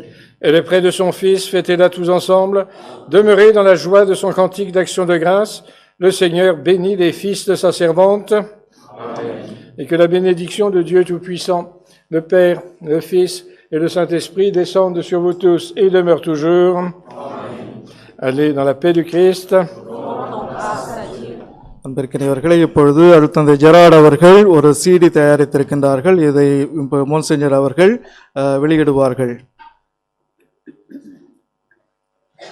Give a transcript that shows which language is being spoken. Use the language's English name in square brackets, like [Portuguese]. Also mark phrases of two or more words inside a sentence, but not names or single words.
[French] Elle est près de son Fils, fêtez-la tous ensemble. Demeurez dans la joie de son cantique d'action de grâce. Le Seigneur bénit les fils de sa servante. Amen. Et que la bénédiction de Dieu Tout-Puissant, le Père, le Fils et le Saint-Esprit descendent sur vous tous et demeurent toujours. Amen. Allez dans la paix du Christ. [Tamil] அன்பிற்கினியவர்களே, இப்பொழுது அருட்தந்தை ஜெரார்ட் அவர்கள் ஒரு சிடி தயாரித்திருக்கின்றார்கள். இதை மோன்சிஞர் அவர்கள் வெளியிடுவார்கள்.